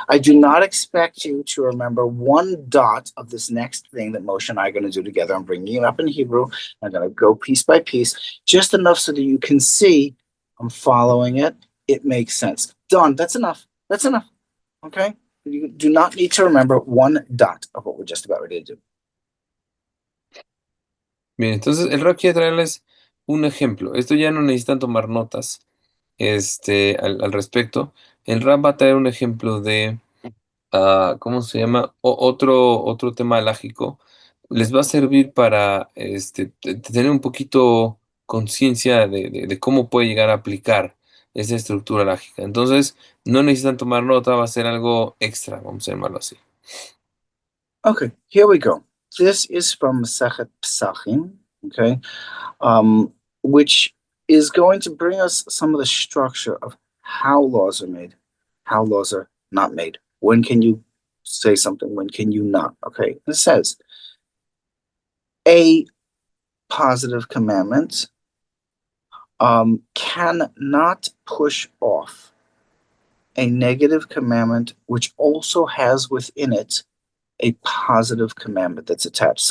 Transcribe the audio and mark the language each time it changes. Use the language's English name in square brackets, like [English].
[English] I do not expect you to remember one dot of this next thing that Moshe and I are going to do together. I'm bringing it up in Hebrew. I'm going to go piece by piece, just enough so that you can see I'm following it. It makes sense. Done. That's enough. That's enough. Okay? You do not need to remember one dot of what we're just about ready to do. [Spanish] Bien, entonces el Rab quiere traerles un ejemplo. Esto ya no necesitan tomar notas al respecto. El Rab va a traer un ejemplo de, ¿cómo se llama? Otro tema alágico. Les va a servir para tener un poquito conciencia de cómo puede llegar a aplicar esa estructura alágica. Entonces, no necesitan tomar nota, va a ser algo extra, vamos a llamarlo así. [English] Okay, here we go. This is from Masechet Pesachim, okay, which is going to bring us some of the structure of how laws are made, how laws are not made. When can you say something? When can you not? Okay, it says a positive commandment cannot push off a negative commandment, which also has within it a positive commandment that's attached.